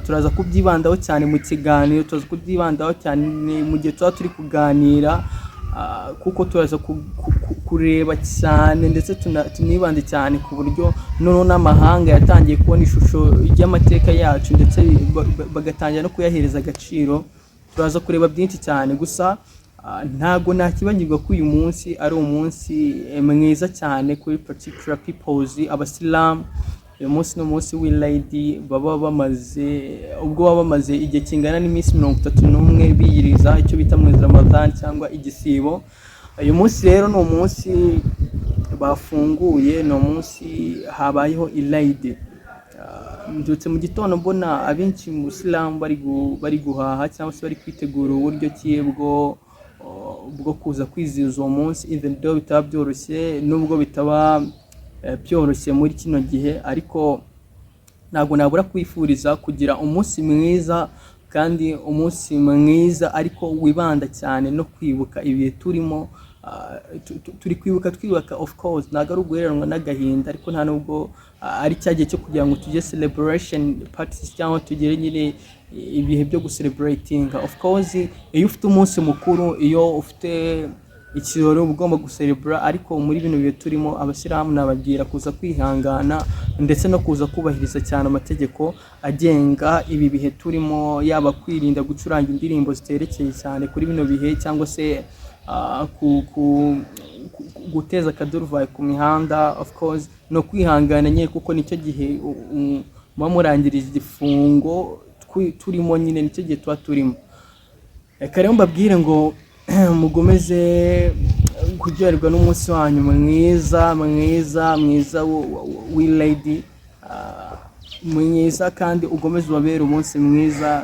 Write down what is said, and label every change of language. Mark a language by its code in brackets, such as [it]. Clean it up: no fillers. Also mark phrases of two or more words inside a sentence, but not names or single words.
[rw] Turaza kubyibandaho cyane mu kiganiro, turaza kubyibandaho cyane mu gihe tuba turi kuganira kuko turaza kureba cyane ndetse tunibande cyane ku buryo noneho n'amahanga yatangiye kubona ishusho y'amateka yacu ndetse bagatangira no kuyahereza agaciro. Turaza kureba byinshi cyane, gusa ntago nakibagirwa ko uyu munsi ari umunsi mwiza cyane kuri [en] particular peoples [rw] Abisiramu. Uyu munsi ni umunsi w'Irayidi, baba bamaze igihe kingana n'iminsi 31 biyiriza icyo bita mwezi Ramadan cyangwa igisibo. Uyu munsi rero ni umunsi bafunguye, ni umunsi habayeho Irayidi. Ndetse mu gitondo mbona abenshi mu Isilamu bari guhaha cyangwa se bari kwitegura uburyo ki bwo kuza kwizihiza uwo munsi, even though bitaba byoroshye, nubwo bitaba byoroshye muri kino gihe, ariko ntabwo nabura kwifuriza kugira umunsi mwiza, kandi umunsi mwiza ariko wibanda cyane no kwibuka ibihe turimo. Turi kwibuka [en] of course, [rw] ntabwo ari uguheranwa n'agahinda, ariko nta nubwo ari cya gihe cyo kugira ngo tujye [en] celebration parties [rw] cyangwa tugere nyine ibihe byo gucelebrating. [en] Of course [rw] iyo ufite umunsi mukuru, iyo ufite ikirori ugomba gucelebra, ariko muri bino bihe turimo Abisiramu nababwira kuza kwihangana ndetse no kuza kubahiriza cyane amategeko agenga ibi bihe turimo, yaba kwirinda gucuranga indirimbo ziterekeye cyane kuri bino bihe cyangwa se guteza akaduruvayo ku mihanda. [en] Of course [rw] no kwihangana nyine kuko nicyo gihe murangiriza igifungo turimo, nyine nicyo gihe tuba turimo. Reka rero mbabwire ngo mugomeze kuryoherwa n'umunsi wanyu mwiza w'Irayidi mwiza, kandi ugomeze ubabere umunsi mwiza.